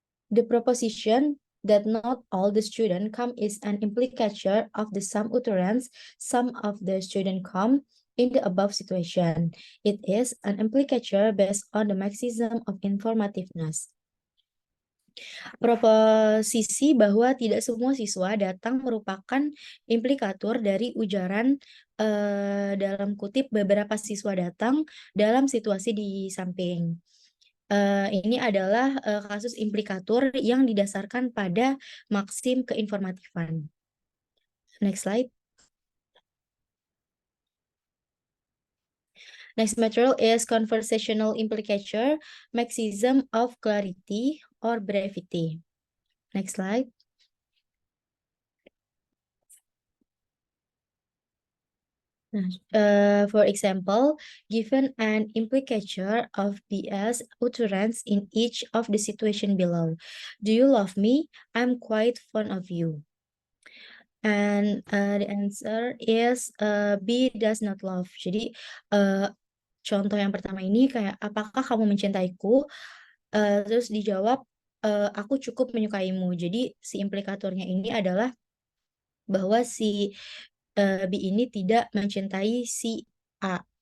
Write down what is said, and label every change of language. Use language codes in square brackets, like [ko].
[en] The proposition that not all the students come is an implicator of the sum utterance, some of the students come in the above situation. It is an implicator based on the maxim of informativeness. [id] Proposisi bahwa tidak semua siswa datang merupakan implikator dari ujaran dalam kutip beberapa siswa datang dalam situasi di samping. Ini adalah kasus implikator yang didasarkan pada maksim keinformatifan. [en] Next slide. Next material is conversational implicator, maxim of clarity or brevity. Next slide. For example, given an implicator of BS utterance in each of the situation below. Do you love me? I'm quite fond of you. And the answer is B does not love. Jadi [id] contoh yang pertama ini kayak apakah kamu mencintaiku? Terus dijawab aku cukup menyukaimu. Jadi si implikatornya ini adalah bahwa si B ini tidak mencintai si A.